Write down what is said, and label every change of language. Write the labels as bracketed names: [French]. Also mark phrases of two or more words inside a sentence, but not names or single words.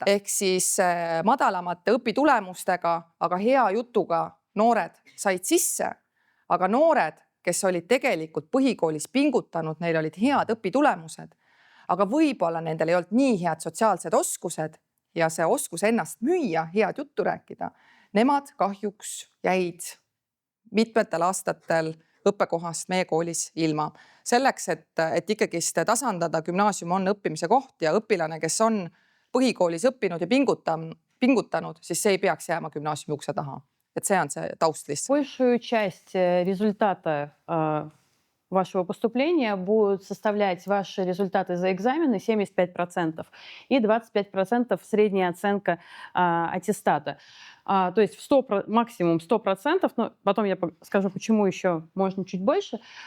[Estonian] Ehk siis madalamate õpitulemustega, aga hea jutuga noored said sisse, aga noored, kes olid tegelikult põhikoolis pingutanud, neil olid head õpitulemused, aga võib-olla nendel ei olnud nii head sotsiaalsed oskused ja see oskus ennast müüa, head juttu rääkida, nemad kahjuks jäid mitmetel aastatel õppekohast meie koolis ilma. Selleks, et ikkagi tasandada, gümnaasium on õppimise koht ja õpilane, kes on põhikoolis õppinud ja pingutanud, siis see ei peaks jääma gümnaasiumi ukse taha. Et see on see taust lihtsalt. [Russian] Большую часть результата вашего поступления будут составлять ваши результаты за экзамены 75% и 25% средняя оценка аттестата. То есть максимум 100%, но потом я скажу, почему еще можно чуть больше.